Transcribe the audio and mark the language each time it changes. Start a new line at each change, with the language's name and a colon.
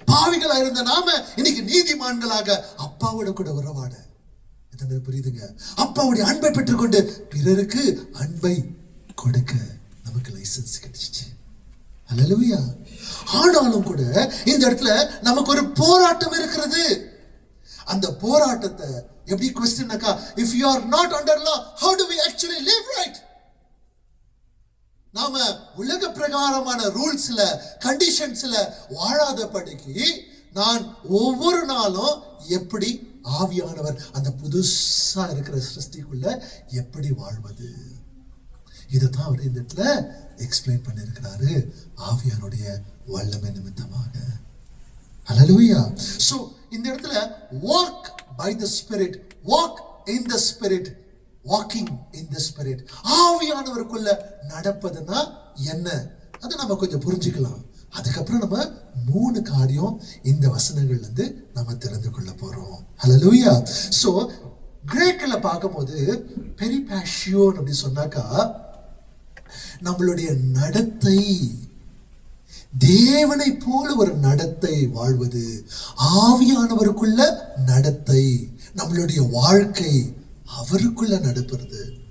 Tamil: பாவிகளா இருந்த நாம இன்னைக்கு நீதிமான்களாக அப்பாவோட கூட உறவாட. எத்தனை புரியுதுங்க? அப்பாவுடைய அன்பை பெற்றுக்கொண்டு பிறருக்கு அன்பை கொடுக்க நமக்கு லைசன்ஸ் கிடைச்சிச்சு. ஹல்லேலூயா. ஆனாலும் கூட இந்த இடத்துல நமக்கு ஒரு போராட்டம் இருக்கிறது. அந்த போராட்டத்தை எப்படி क्वेश्चनனாக்கா,
English: if you are not under law, how do we actually live right?
Tamil: நாம உலக பிரகாரமான ரூல்ஸ்ல, கண்டிஷன்ஸ்ல வாழாதபடிக்கு நான் ஒவ்வொரு நாளும் எப்படி ஆவியானவர் அந்த புதுசா இருக்கிற சிருஷ்டிக்குள்ள எப்படி வாழ்வது, இதைத்தான் அவர் இந்த இடத்துல எக்ஸ்பிளைன் பண்ணியிருக்கிறாரு, ஆவியானுடைய வல்லமை நிமித்தமாக. ஹல்லேலூயா. சோ இந்த இடத்துல
English: walk by the spirit,
Tamil: walk in the spirit, walking in the spirit, ஆவியானவருக்குள்ள நடப்பதுன்னா என்ன, அதை நம்ம கொஞ்சம் புரிஞ்சுக்கலாம். அதுக்கப்புறம் நம்ம 3 காரியம் இந்த வசனங்கள்ல இருந்து நம்ம தெரிந்து கொள்ள போறோம். ஹல்லேலூயா. சோ கிரேக்கல பார்க்கும்போது பெரிபாஷியோன் அப்படி சொன்னாக்கா, நம்மளுடைய நடத்தை, தேவனை போல ஒரு நடத்தை வாழ்வது, ஆவியானவருக்குள்ள நடத்தை, நம்மளுடைய வாழ்க்கை அவருக்குள்ள நடக்கிறது.